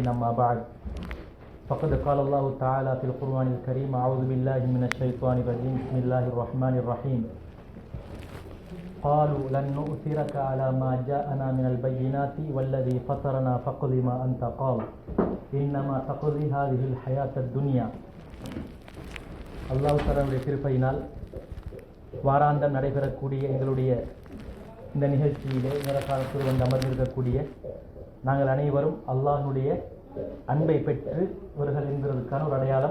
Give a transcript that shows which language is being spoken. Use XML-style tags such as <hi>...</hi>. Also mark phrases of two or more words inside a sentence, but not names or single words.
<ar>أما بعد فقد قال الله تعالى في القرآن الكريم: أعوذ بالله من الشيطان الرجيم. بسم الله الرحمن الرحيم. قالوا لن نؤثرك على ما جاءنا من البينات والذي فطرنا فاقض ما أنت قاض إنما تقضي هذه الحياة الدنيا.</ar> <ta>அல்லாஹ் தஆலாவுடைய கிருபையினால் வாராந்தம் நடைபெறக்கூடிய எங்களுடைய இந்த நிகழ்ச்சியிலே நேரகாலத்தில் வந்து அமர்ந்திருக்கக்கூடிய நாங்கள் அனைவரும் அல்லாஹ்வுடைய அன்பை பெற்றவர்கள் என்கிறதுக்கான ஒரு அடையாளம்.</ta>